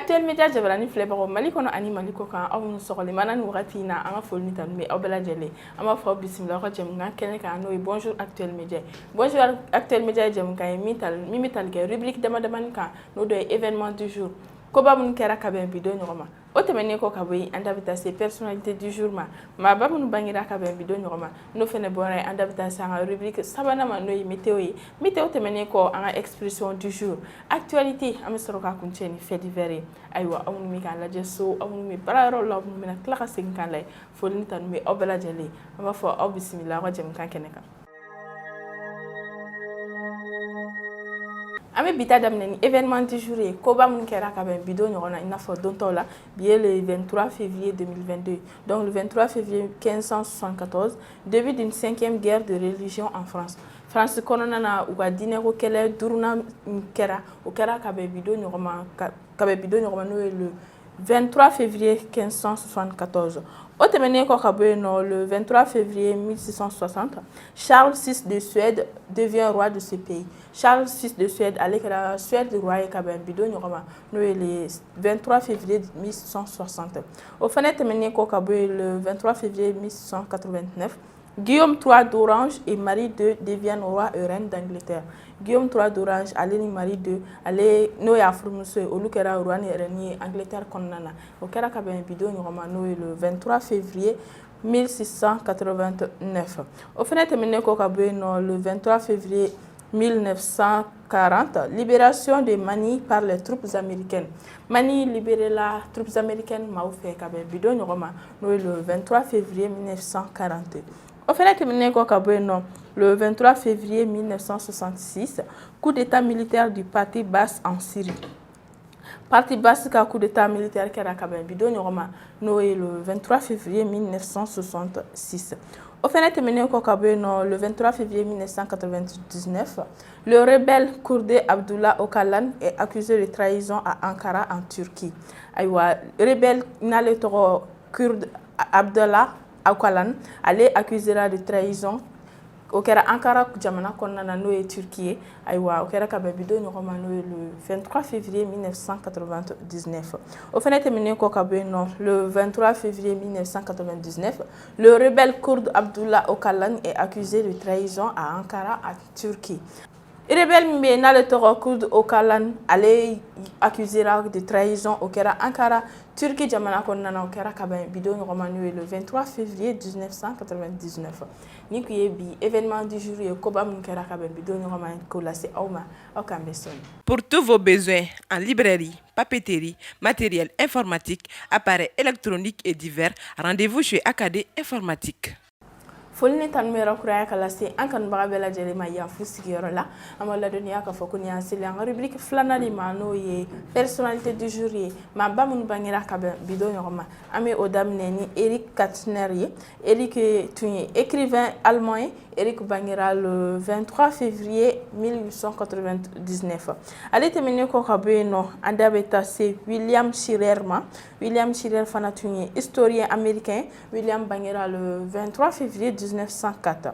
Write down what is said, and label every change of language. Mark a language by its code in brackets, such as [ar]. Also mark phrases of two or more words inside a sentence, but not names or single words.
[bm] Média jabarani filɛbagaw Mali kɔnɔ ani Mali kɔ kan aw minnu sɔgɔlimana ni wagati in na an ka foli ni tanu bɛ aw bɛɛ lajɛlen an b'a fɔ aw bisimila aw ka jɛmukan kɛnɛ kan n'o ye Bonjour Actuel Média Bonjour Actuel Média ye jɛmukan ye min bɛ tali kɛ rubrique damadamani kan n'o dɔ ye [fr] événement du jour [bm] koba minnu kɛra ka bɛn bi don ɲɔgɔn ma o tɛmɛnen kɔ ka bɔ yen an da bɛ taa se [fr] personnalité du jour [bm] ma maaba minnu bangera ka bɛn bi don ɲɔgɔn ma n'o fana bɔra yen an da bɛ taa se an ka rubrique sabanan ma n'o ye météo ye météo tɛmɛnen kɔ an ka [fr] expression du jour [bm] actualité an bɛ sɔrɔ ka kuncɛ ni [fr] fait divers [bm] ye ayiwa aw minnu bɛ k'an lajɛ so aw minnu bɛ baarayɔrɔ la aw minnu bɛna tila ka segin k'an lajɛ foli ni tanu bɛ aw bɛɛ lajɛlen an b'a fɔ aw bisimila aw ka jɛmukan kɛnɛ kan. An bɛ bita daminɛ ni [fr] événement du jour [bm] ye koba minnu kɛra ka bɛn bi don ɲɔgɔn na i n'a fɔ don tɔw la bi ye [fr] le 23 février 2022 donc le 23 février 1574 début d'une 5e guerre de religion en France. [bm] France kɔnɔna na u ka diinɛko kɛlɛ duurunan kɛra o kɛra ka bɛn bi don ɲɔgɔn ma n'o ye [fr] le 23 février 1574. [bm] Au tɛmɛnen kɔ ka bɔ yen nɔ [fr] le 23 février 1660 Charles VI de Suède devient roi de ce pays. [bm] Charles VI de Suède ale kɛra Suède roi ye ka bɛn bi don ɲɔgɔn ma n'o ye [fr] le 23 février 1660. [bm] O fana tɛmɛnen kɔ ka bɔ yen [fr] le 23 février 1689 Guillaume III d'Orange et Marie II deviennent roi et reine d'Angleterre. [bm] Guillaume III d'Orange ale ni Marie II ale n'o y'a furumuso ye olu kɛra roi ni reine ye Angleterre kɔnɔna na o kɛra ka bɛn bi don ɲɔgɔn ma n'o ye [fr] le 23 février 1689. [bm] O fana tɛmɛnen kɔ ka bɔ yen nɔ [fr] le 23 février 1940 libération de Mani par les troupes américaines. [bm] Mani libéré la [fr] troupes américaines [bm] maaw fɛ ka bɛn bi don ɲɔgɔn ma n'o ye [fr] le 23 février 1940. Au fait, le 23 février 1966, coup d'état militaire du parti Baas en Syrie. [bm] Parti Baas ka [fr] coup d'état militaire [bm] kɛra ka bɛn bi don ɲɔgɔn ma n'o ye [fr] le 23 février 1966. Au fait, le 23 février 1999, le rebelle kurde Abdullah Öcalan est accusé de trahison à Ankara en Turquie. [bm] Aïwa, rebelle n'ale tɔgɔ kurde Abdullah Öcalan ale [fr] accusera de trahison [bm] o kɛra Ankara jamana kɔnɔna na n'o ye Turquie ye ayiwa o kɛra ka bɛn bi don ɲɔgɔn ma n'o ye [fr] le 23 février 1999. [bm] O fana tɛmɛnen kɔ ka bɔ yen nɔ [fr] le 23 février 1999 le rebelle kurde Abdullah Öcalan est accusé de trahison à Ankara en Turquie. [bm] Rebelle min bɛ yen n'ale tɔgɔ kurde Öcalan ale [fr] accusera de trahison [bm] o kɛra Ankara Turquie jamana kɔnɔna na o kɛra ka bɛn bi don ɲɔgɔn ma n'o ye [fr] le 23 février 1999. [bm] Ni kun ye bi [fr] événement du jour [bm] ye koba min kɛra ka bɛn bi don ɲɔgɔn ma k'o lase aw ma aw k'an bɛ sɔn. [fr] Pour tous vos besoins en librairie, papeterie, matériel informatique, appareils électroniques et divers, rendez-vous chez Acadé Informatique. [bm] Foli ni tanu bɛ kuraya ka lase an kanubaga bɛɛ lajɛlen ma yan fu sigiyɔrɔ la an b'a ladɔnniya k'a fɔ ko nin y'an seli an ka rubrique filanan de ma n'o ye [fr] personnalité du jour [bm] ye maaba minnu bangera ka bɛn bi don ɲɔgɔn ma an bɛ o daminɛ ni Eric Katner ye Eric tun ye [fr] écrivain allemand [bm] ye Eric bangera [fr] le 23 février 1899. [bm] Ale tɛmɛnen kɔ ka bɔ yen nɔ an da bɛ taa se William Shirer ma William Shirer fana tun ye [fr] historien américain [bm] William bangera [fr] le 23 février 1904.